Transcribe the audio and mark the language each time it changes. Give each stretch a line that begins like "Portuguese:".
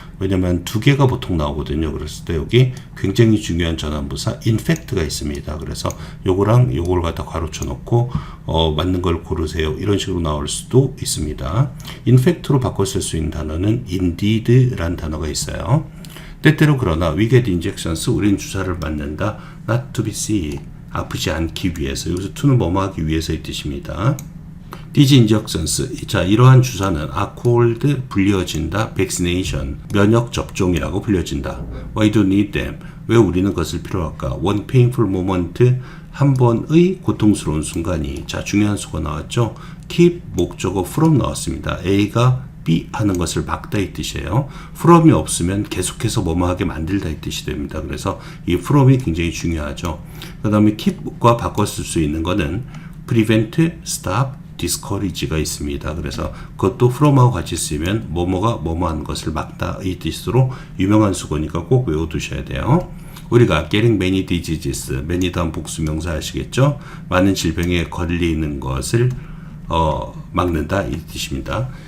Korean: 왜냐면 두 개가 보통 나오거든요. 그랬을 때 여기 굉장히 중요한 전환부사 in fact가 있습니다. 그래서 요거랑 요걸 갖다 괄호쳐 놓고 맞는 걸 고르세요. 이런 식으로 나올 수도 있습니다. in fact로 바꿔 쓸 수 있는 단어는 indeed라는 단어가 있어요. 때때로 그러나
English: we get injections
Korean: 우린 주사를 맞는다.
English: not to be sick
Korean: 아프지 않기 위해서. 여기서 to는 뭐뭐 하기 위해서의 뜻입니다.
English: These injections,
Korean: 자, 이러한 주사는
English: are called
Korean: 불려진다, vaccination, 면역 접종이라고 불려진다.
English: Why do we need them?
Korean: 왜 우리는 그것을 필요할까?
English: One painful moment,
Korean: 한 번의 고통스러운 순간이. 자, 중요한 수가 나왔죠. keep 목적어 from 나왔습니다. A가 B 하는 것을 막다 이 뜻이에요. from이 없으면 계속해서 뭐뭐하게 만들다 이 뜻이 됩니다. 그래서 이 from이 굉장히 중요하죠. 그 다음에 keep과 바꿔 쓸 수 있는 거는
English: prevent, stop, discourage가 있습니다.
Korean: 그래서 그것도 from하고 같이 쓰면 뭐뭐가 뭐뭐한 것을 막다 이 뜻으로 유명한 수거니까 꼭 외워두셔야 돼요. 우리가
English: getting many diseases,
Korean: many 다음 복수명사 아시겠죠? 많은 질병에 걸리는 것을 막는다 이 뜻입니다.